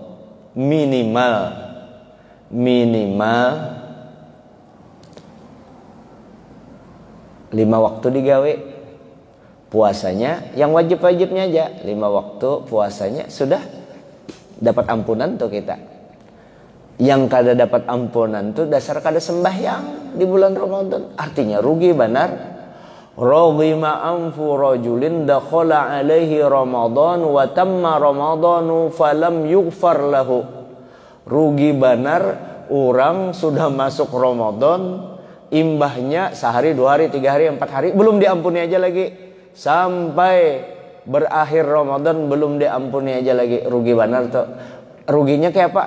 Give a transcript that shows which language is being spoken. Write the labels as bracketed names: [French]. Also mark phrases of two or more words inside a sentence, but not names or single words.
[Banjar] Minimal 5 waktu digawe. Puasanya yang wajib-wajibnya aja 5 waktu puasanya sudah dapat ampunan tuh kita. Yang kada dapat ampunan tuh dasar kada sembahyang di bulan Ramadan. Artinya rugi benar. [Arabic] رغم أنف رجل دخل عليه رمضان وتم رمضان فلم يغفر له. [Banjar] Rugi benar orang sudah masuk Ramadan, imbahnya sehari, 2 hari, 3 hari, 4 hari belum diampuni aja lagi. Sampai berakhir Ramadan belum diampuni aja lagi. Rugi benar tuh. Ruginya kayak apa?